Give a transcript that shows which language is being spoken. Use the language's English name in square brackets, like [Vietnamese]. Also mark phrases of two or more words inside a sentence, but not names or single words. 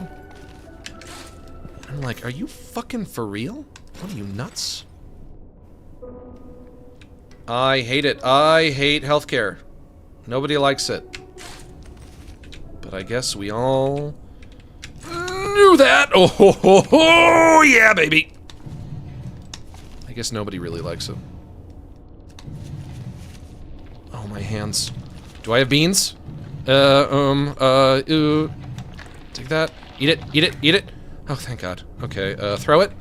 [English] I'm like, are you fucking for real? What are you, nuts? I hate it. I hate healthcare. Nobody likes it. But I guess we all knew that. Oh, ho, ho, ho, yeah, baby. I guess nobody really likes it. Oh, my hands. Do I have beans? Take that. Eat it, eat it, eat it. Oh, thank God. Okay, throw it.